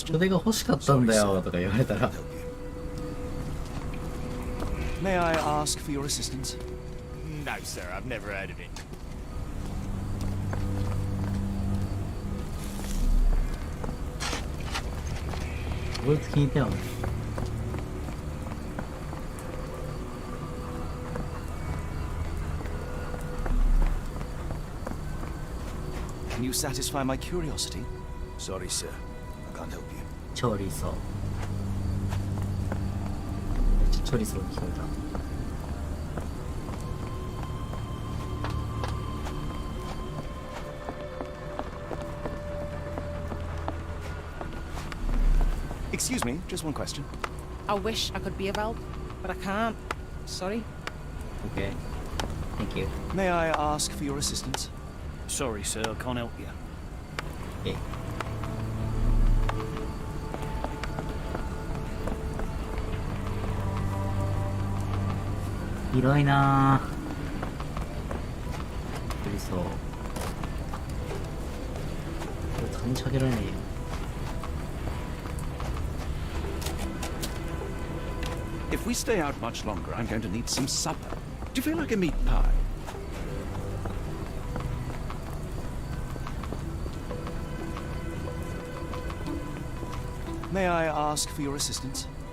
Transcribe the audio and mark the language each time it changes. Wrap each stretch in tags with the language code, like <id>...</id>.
<ja>人手が欲しかったんだよとか言われたら</ja> <en>May I ask for your assistance? No, sir, I've never heard of it.</en> <ja>こいつ聞いたよね</ja> <en>Can you satisfy my curiosity? Sorry, sir. I can't help you.</en> <ja>チョリソめっちゃチョリソに聞こえた</ja> <en>Excuse me, just one question. I wish I could be of help, but I can't. Sorry. Okay. Thank you. May I ask for your assistance? Sorry, sir, I can't help you. Okay.</en> <ja>広いなぁ。チョリソ。これ感じかけられないよ。</ja> <en>If we stay out much longer, I'm going to need some supper. Do you feel like a meat pie? May I ask for your assistance?</en>